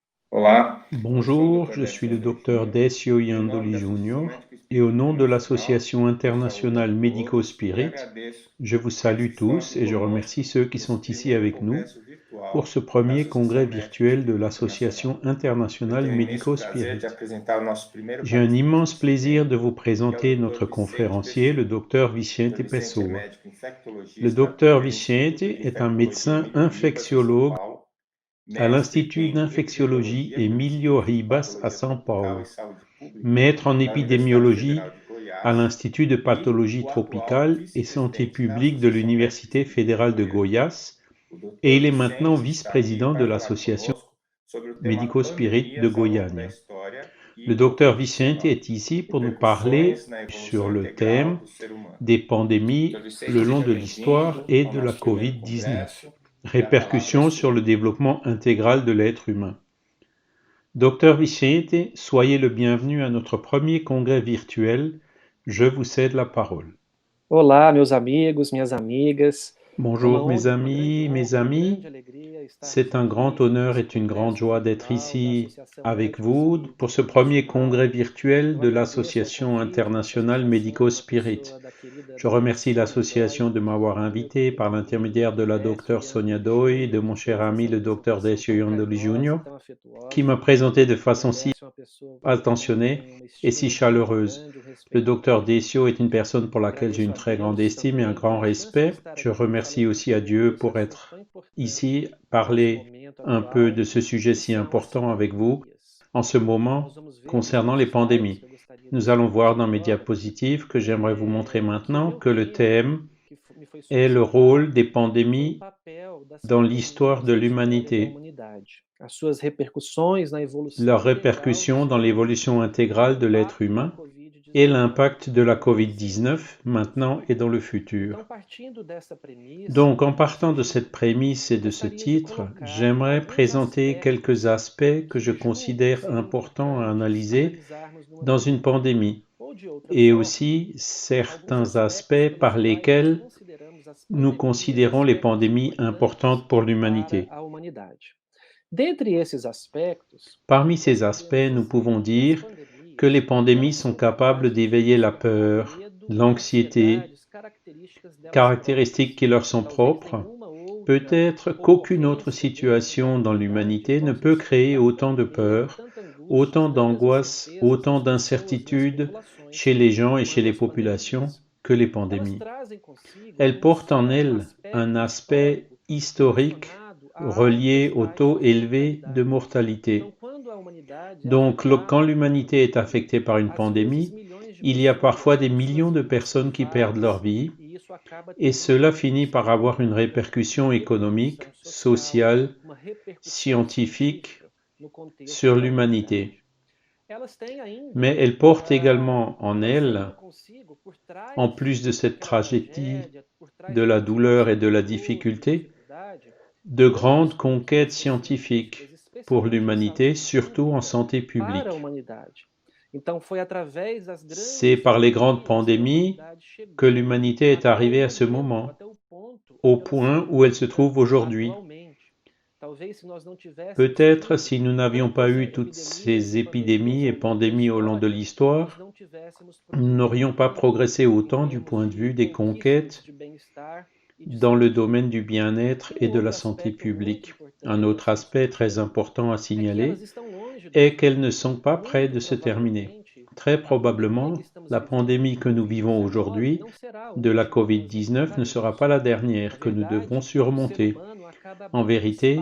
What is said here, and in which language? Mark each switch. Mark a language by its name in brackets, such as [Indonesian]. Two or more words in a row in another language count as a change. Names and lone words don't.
[Portuguese] Olá, eu sou o [French] Bonjour, [Portuguese] Dr. [French] je suis [Portuguese] Décio [French] le docteur [Portuguese] Júnior, [French] Decio [Portuguese] em nome [French] Yandoli [Portuguese] da Associação [French] Jr. [Portuguese] Médico [French] et au [Portuguese] Espírita [French] nom de [Portuguese] Internacional, [French] l'Association [Portuguese] eu saúdo a [French] internationale [Portuguese] todos e [French] Médico-Spirit, [Portuguese] agradeço [French] je vous [Portuguese] que eles [French] salue [Portuguese] estão [French] tous [Portuguese] aqui [French] et je [Portuguese] conosco [French] remercie ceux qui sont [Portuguese] nesse [French] ici [Portuguese] primeiro [French] avec nous [Portuguese] congresso [French] pour [Portuguese] virtual [French] ce [Portuguese] da [French] premier congrès [Portuguese] Associação Médico [French] virtuel de [Portuguese] Espírita Internacional. [French] l'Association [Portuguese] Eu [French] internationale [Portuguese] tenho o imenso prazer de [French] Médico-Spirit. [Portuguese] apresentar o nosso primeiro [French] J'ai un [Portuguese] palestrante [French] immense [Portuguese] desse [French] plaisir [Portuguese] evento, [French] de vous [Portuguese] que é o [French] présenter [Portuguese] Dr. [French] notre [Portuguese] Vicente [French] conférencier, le [Portuguese] Pessoa. [French] docteur [Portuguese] Dr. [French] Vicente [Portuguese] Vicente é [French] Pessoa. [Portuguese] médico [French] Le [Portuguese] infectologista [French] docteur [Portuguese] pelo [French] Vicente [Portuguese] Instituto de [French] est un [Portuguese] Infectologia [French] médecin [Portuguese] Emílio Ribas, em São [French] infectiologue [Portuguese] Paulo, [French] à [Portuguese] mestre [French] l'Institut [Portuguese] em [French] d'infectiologie [Portuguese] epidemiologia pelo [French] Emilio [Portuguese] Instituto de [French] Ribas à [Portuguese] Patologia [French] São [Portuguese] Tropical e [French] Paulo, [Portuguese] Saúde Pública [French] maître en [Portuguese] da Universidade [French] épidémiologie [Portuguese] Federal de [French] à [Portuguese] Goiás [French] l'Institut de [Portuguese] e [French] pathologie [Portuguese] o atual [French] tropicale et santé [Portuguese] vice-presidente da [French] publique de [Portuguese] Associação Médica [French] l'Université [Portuguese] Espírita de [French] fédérale de [Portuguese] Goiânia. [French] Goiás, [Portuguese] O [French] et [Portuguese] Dr. [French] il est maintenant [Portuguese] Vicente está aqui [French] vice-président de [Portuguese] para falar [French] l'Association [Portuguese] conosco sobre o tema [French] Médico-Spirit de [Portuguese] pandemias ao longo da [French] Goiânia. [Portuguese] história [French] Le [Portuguese] e [French] docteur Vicente [Portuguese] Covid-19, [French] est ici pour nous [Portuguese] repercussões [French] parler [Portuguese] na [French] sur [Portuguese] evolução [French] le [Portuguese] integral [French] thème [Portuguese] do ser humano. [French] des [Portuguese] Dr. [French] pandémies [Portuguese] Vicente, [French] le long [Portuguese] seja [French] de l'histoire [Portuguese] bem-vindo [French] et [Portuguese] ao [French] de la [Portuguese] nosso primeiro [French] Covid-19. [Portuguese] congresso e a palavra é [French] Répercussions sur [Portuguese] sua. [French] le développement intégral de l'être humain. Docteur Vicente, soyez le bienvenu à notre premier congrès virtuel. Je vous cède la parole. [Portuguese] Olá, meus amigos, minhas amigas. É uma [French] Bonjour mes [Portuguese] honra, uma grande [French] amis, mes [Portuguese] honra, uma [French] amis. [Portuguese] grande alegria estarmos [French] C'est un grand [Portuguese] aqui [French] honneur [Portuguese] nesse [French] et une grande [Portuguese] congresso [French] joie d'être [Portuguese] virtual da [French] ici [Portuguese] Associação [French] avec [Portuguese] Médico [French] vous [Portuguese] Espírita [French] pour ce premier [Portuguese] Internacional. [French] congrès virtuel [Portuguese] Eu [French] de [Portuguese] agradeço ao [French] l'Association [Portuguese] convite dessa [French] internationale [Portuguese] associação, na [French] Médico-Spirit. [Portuguese] pessoa da querida [French] Je [Portuguese] doutora [French] remercie [Portuguese] Sônia [French] l'association [Portuguese] Dói [French] de m'avoir [Portuguese] e do meu [French] invité par [Portuguese] querido amigo [French] l'intermédiaire de [Portuguese] Dr. [French] la [Portuguese] Décio [French] docteure Sonia [Portuguese] Iandoli [French] Doi et de [Portuguese] Júnior, [French] mon [Portuguese] que [French] cher [Portuguese] fez essa [French] ami le docteur [Portuguese] apresentação [French] Decio [Portuguese] tão [French] Yandoli [Portuguese] carinhosa e [French] Jr., [Portuguese] tão [French] qui [Portuguese] afetuosa. [French] m'a présenté de [Portuguese] O [French] façon [Portuguese] Dr. [French] si [Portuguese] Décio é uma pessoa pela qual eu [French] attentionnée [Portuguese] tenho uma [French] et si [Portuguese] estima muito [French] chaleureuse. [Portuguese] grande, um [French] Le [Portuguese] respeito [French] docteur [Portuguese] muito [French] Decio est [Portuguese] grande. [French] une personne pour laquelle j'ai [Portuguese] Agradeço [French] une [Portuguese] a [French] très grande [Portuguese] Deus [French] estime et un [Portuguese] também [French] grand [Portuguese] pela chance de [French] respect. [Portuguese] estar [French] Je [Portuguese] aqui [French] remercie [Portuguese] falando um [French] aussi à [Portuguese] pouco [French] Dieu [Portuguese] desse [French] pour [Portuguese] assunto [French] être [Portuguese] tão importante [French] ici, [Portuguese] no nosso [French] parler [Portuguese] momento [French] un peu de [Portuguese] atual, [French] ce sujet [Portuguese] que [French] si [Portuguese] são as [French] important avec vous [Portuguese] pandemias. [French] en ce [Portuguese] Nós [French] moment [Portuguese] vamos ver nos [French] concernant les [Portuguese] nossos slides, [French] pandémies. [Portuguese] que eu gostaria de [French] Nous allons voir [Portuguese] expor [French] dans mes [Portuguese] agora, [French] diapositives que j'aimerais vous montrer [Portuguese] que o [French] maintenant [Portuguese] meu [French] que le [Portuguese] tema [French] thème [Portuguese] que me foi [French] est le rôle [Portuguese] solicitado [French] des [Portuguese] foi o [French] pandémies [Portuguese] papel das [French] dans l'histoire [Portuguese] pandemias [French] de [Portuguese] na história da [French] l'humanité, [Portuguese] humanidade, as suas repercussões na evolução [French] leur [Portuguese] integral do [French] répercussion [Portuguese] ser [French] dans [Portuguese] humano [French] l'évolution [Portuguese] e o [French] intégrale de l'être [Portuguese] impacto da [French] humain et [Portuguese] Covid-19 [French] l'impact de la [Portuguese] no presente [French] Covid-19 [Portuguese] e no [French] maintenant et dans [Portuguese] futuro. [French] le [Portuguese] Então, [French] futur. [Portuguese] partindo dessa premissa [French] Donc, en [Portuguese] e desse [French] partant de cette [Portuguese] título, [French] prémisse et [Portuguese] eu [French] de ce [Portuguese] gostaria de [French] titre, [Portuguese] colocar [French] j'aimerais [Portuguese] alguns [French] présenter quelques [Portuguese] aspectos [French] aspects que je [Portuguese] que julgo [French] considère [Portuguese] serem [French] importants à [Portuguese] importantes [French] analyser [Portuguese] analisarmos numa [French] dans une [Portuguese] pandemia. [French] pandémie, [Portuguese] Ou, de outra [French] et [Portuguese] forma, [French] aussi [Portuguese] alguns [French] certains [Portuguese] aspectos [French] aspects [Portuguese] pelos [French] par [Portuguese] quais nós [French] lesquels [Portuguese] consideramos as [French] nous [Portuguese] pandemias [French] considérons les [Portuguese] aspectos [French] pandémies [Portuguese] importantes [French] importantes pour [Portuguese] para [French] l'humanité. [Portuguese] a humanidade. Dentre esses aspectos, [French] Parmi ces [Portuguese] nós podemos [French] aspects, nous [Portuguese] dizer [French] pouvons [Portuguese] que as [French] dire que les [Portuguese] pandemias, [French] pandémies [Portuguese] elas [French] sont [Portuguese] são [French] capables [Portuguese] capazes de [French] d'éveiller la [Portuguese] despertar [French] peur, [Portuguese] medo e [French] l'anxiété, [Portuguese] ansiedades características delas [French] caractéristiques [Portuguese] próprias. [French] qui leur sont [Portuguese] Talvez [French] propres. [Portuguese] nenhuma outra [French] Peut-être qu'aucune autre [Portuguese] ocorrência dentro da [French] situation dans [Portuguese] humanidade [French] l'humanité ne [Portuguese] possa [French] peut créer [Portuguese] despertar [French] autant [Portuguese] tanto [French] de [Portuguese] medo, [French] peur, [Portuguese] tanta angústia, [French] autant [Portuguese] tantas [French] d'angoisse, [Portuguese] incertezas [French] autant [Portuguese] nas pessoas e nas [French] d'incertitudes chez [Portuguese] populações [French] les gens et chez [Portuguese] quanto [French] les [Portuguese] as [French] populations [Portuguese] pandemias. [French] que les [Portuguese] Elas [French] pandémies. [Portuguese] trazem consigo [French] Elles [Portuguese] não [French] portent en [Portuguese] só um [French] elles un [Portuguese] aspecto [French] aspect [Portuguese] histórico [French] historique [Portuguese] relacionado a [French] relié [Portuguese] altas [French] au taux [Portuguese] taxas de [French] élevé de [Portuguese] mortalidade. Então, [French] mortalité. [Portuguese] quando a humanidade é [French] Donc, quand [Portuguese] afetada por uma [French] l'humanité est [Portuguese] pandemia, [French] affectée par une [Portuguese] às vezes [French] pandémie, [Portuguese] milhões de [French] il y a parfois [Portuguese] pessoas [French] des [Portuguese] têm suas [French] millions de [Portuguese] vidas [French] personnes qui perdent leur [Portuguese] ceifadas [French] vie, [Portuguese] e isso acaba [French] et [Portuguese] tendo uma [French] cela finit par [Portuguese] repercussão [French] avoir une [Portuguese] tremenda, [French] répercussion [Portuguese] uma [French] économique, [Portuguese] repercussão social, [French] sociale, [Portuguese] uma repercussão [French] scientifique [Portuguese] científica no contexto [French] sur [Portuguese] da [French] l'humanité. [Portuguese] humanidade. Elas têm [French] Mais [Portuguese] ainda, [French] elles portent également en [Portuguese] trazendo [French] elles, [Portuguese] consigo por [French] en [Portuguese] trás [French] plus de cette [Portuguese] daquela [French] tragédie, [Portuguese] tragédia, por [French] de [Portuguese] trás de [French] la [Portuguese] todos aqueles [French] douleur et de la [Portuguese] sofrimentos e [French] difficulté, [Portuguese] dificuldade, [French] de [Portuguese] grandes [French] grandes conquêtes [Portuguese] conquistas científicas, [French] scientifiques pour [Portuguese] especialmente em [French] l'humanité, [Portuguese] saúde [French] surtout en [Portuguese] pública, [French] santé [Portuguese] para a [French] publique. [Portuguese] humanidade. Então, foi através das [French] C'est [Portuguese] grandes [French] par les grandes [Portuguese] pandemias que a [French] pandémies [Portuguese] humanidade [French] que [Portuguese] chegou [French] l'humanité est [Portuguese] até o [French] arrivée à ce [Portuguese] momento, [French] moment, [Portuguese] até o ponto [French] au [Portuguese] onde ela se [French] point où elle se [Portuguese] encontra [French] trouve aujourd'hui. [Portuguese] atualmente. Talvez se nós não tivéssemos [French] Peut-être [Portuguese] tido [French] si nous n'avions pas [Portuguese] tantas [French] eu toutes [Portuguese] epidemias [French] ces [Portuguese] e pandemias [French] épidémies et [Portuguese] ao longo da [French] pandémies au long de [Portuguese] história, nós [French] l'histoire, [Portuguese] não tivéssemos [French] nous [Portuguese] progredido [French] n'aurions pas [Portuguese] tanto [French] progressé [Portuguese] em [French] autant du [Portuguese] termos [French] point de [Portuguese] de [French] vue des [Portuguese] conquistas [French] conquêtes [Portuguese] de bem-estar e de [French] dans le [Portuguese] saúde [French] domaine du [Portuguese] pública. [French] bien-être [Portuguese] E um [French] et de la [Portuguese] outro [French] santé [Portuguese] aspecto muito [French] publique. [Portuguese] importante [French] Un autre [Portuguese] dessas [French] aspect très [Portuguese] pandemias [French] important à [Portuguese] é que elas [French] signaler [Portuguese] estão longe do [French] est [Portuguese] fim. [French] qu'elles ne sont pas près [Portuguese] Muito [French] de se terminer. [Portuguese] provavelmente, [French] Très [Portuguese] a pandemia [French] probablement, [Portuguese] que estamos [French] la [Portuguese] vivendo [French] pandémie [Portuguese] de [French] que nous vivons [Portuguese] Covid-19 [French] aujourd'hui [Portuguese] não será a [French] de la [Portuguese] última que nós [French] Covid-19 ne sera pas [Portuguese] enfrentaremos. [French] la [Portuguese] Na [French] dernière que nous devrons [Portuguese] verdade, o ser [French] surmonter. [Portuguese] humano acaba [French] En [Portuguese] abrindo [French] vérité,